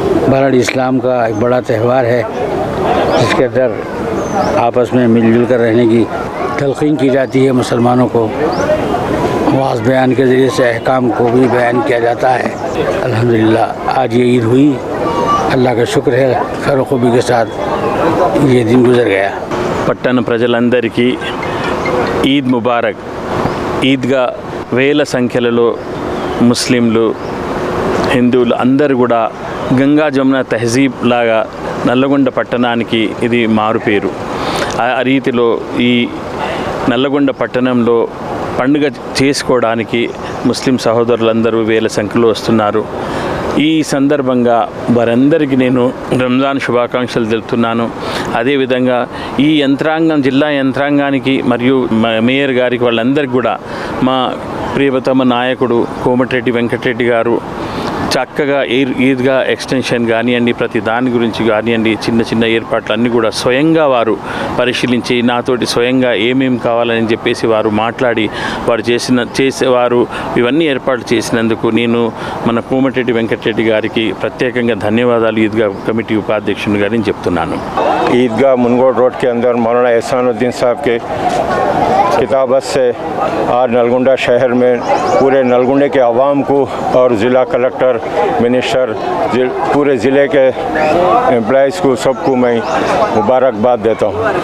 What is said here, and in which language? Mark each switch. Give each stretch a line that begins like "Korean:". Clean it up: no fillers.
Hindi: बहरहाल इस्लाम का एक बड़ा त्यौहार है जिसके अंदर आपस में मिलजुल कर रहने की तलक़ीन की जाती है। मुसलमानों को वाज़ बयान के ज़रिए से अहकाम को भी बयान किया जाता है। अल्हम्दुलिल्लाह आज ये ईद हुई, अल्लाह का शुक्र है, खैर खूबी के साथ ये दिन गुजर गया।
Telugu: పట్టణ ప్రజలందరికీ ఈద్ ముబారక్. ఈద్గా వేల సంఖ్యలలో ముస్లింలు, హిందువులు అందరూ కూడా గంగా జమున తహజీబ్ లాగా నల్లగొండ పట్టణానికి ఇది మారుపేరు. ఆ రీతిలో ఈ నల్లగొండ పట్టణంలో పండుగ చేసుకోవడానికి ముస్లిం సహోదరులందరూ వేల సంఖ్యలో వస్తున్నారు. ఈ సందర్భంగా వారందరికీ నేను రంజాన్ శుభాకాంక్షలు తెలుపుతున్నాను. అదేవిధంగా ఈ యంత్రాంగం, జిల్లా యంత్రాంగానికి మరియు మేయర్ గారికి, వాళ్ళందరికీ కూడా మా ప్రియతమ నాయకుడు కోమటిరెడ్డి వెంకటరెడ్డి గారు చక్కగా ఈద్గా ఎక్స్టెన్షన్ కానివ్వండి, ప్రతి దాని గురించి కానివ్వండి, చిన్న చిన్న ఏర్పాట్లు అన్నీ కూడా స్వయంగా వారు పరిశీలించి నాతోటి స్వయంగా ఏమేమి కావాలని చెప్పేసి వారు మాట్లాడి వారు చేసేవారు ఇవన్నీ ఏర్పాట్లు చేసినందుకు నేను మన కోమటిరెడ్డి వెంకటరెడ్డి గారికి ప్రత్యేకంగా ధన్యవాదాలు ఈద్గా కమిటీ ఉపాధ్యక్షుని గారిని చెప్తున్నాను.
Hindi: ईदगाह मुनगोड रोड के अंदर मौलाना एहसानुद्दीन साहब के किताबत से आज नलगुंडा शहर में पूरे नलगुंडे के आवाम को और ज़िला कलेक्टर, मिनिस्टर, पूरे ज़िले के एम्प्लॉइज़ को सबको मैं मुबारकबाद देता हूँ।